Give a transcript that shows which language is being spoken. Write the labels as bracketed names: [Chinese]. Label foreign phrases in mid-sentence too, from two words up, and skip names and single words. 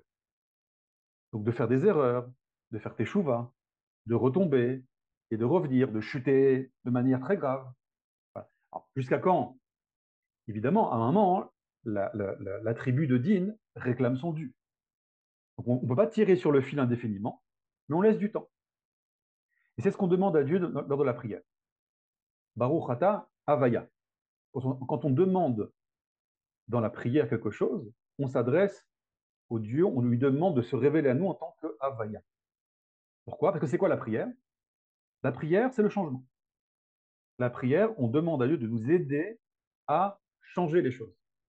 [French] Donc, de faire des erreurs, de faire teshuva, de retomber et de revenir, de chuter de manière très grave. Voilà. Jusqu'à quand? Évidemment, à un moment, la tribu de Din réclame son dû. Donc on ne peut pas tirer sur le fil indéfiniment, mais on laisse du temps. Et c'est ce qu'on demande à Dieu lors de la prière. [Hebrew] ברוך אתה הויה. [French] Quand on demande dans la prière quelque chose, on s'adresse au Dieu, on lui demande de se révéler à nous en tant que avaya. Pourquoi? Parce que c'est quoi la prière? La prière, c'est le changement. La prière, on demande à Dieu de nous aider à changer les choses.